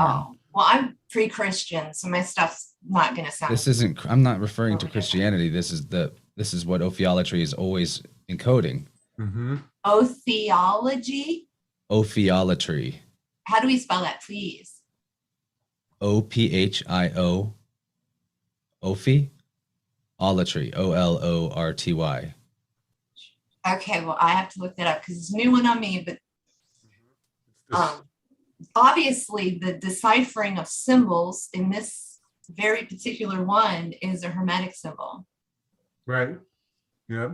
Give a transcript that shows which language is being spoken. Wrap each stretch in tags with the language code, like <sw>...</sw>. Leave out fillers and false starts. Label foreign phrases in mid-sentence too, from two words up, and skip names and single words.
<en>Oh, well, I'm pre-Christian, so my stuff's not going to sound. This isn't, I'm not referring to Christianity. This is what ophiolatry is always encoding. Oh, theology? Ophiolatry. How do we spell that, please? O-P-H-I-O. Ophi? Olatry. O-L-O-R-T-Y. Okay, well, I have to look that up because it's a new one on me, but obviously the deciphering of symbols in this very particular one is a Hermetic symbol. Right. Yeah.</en>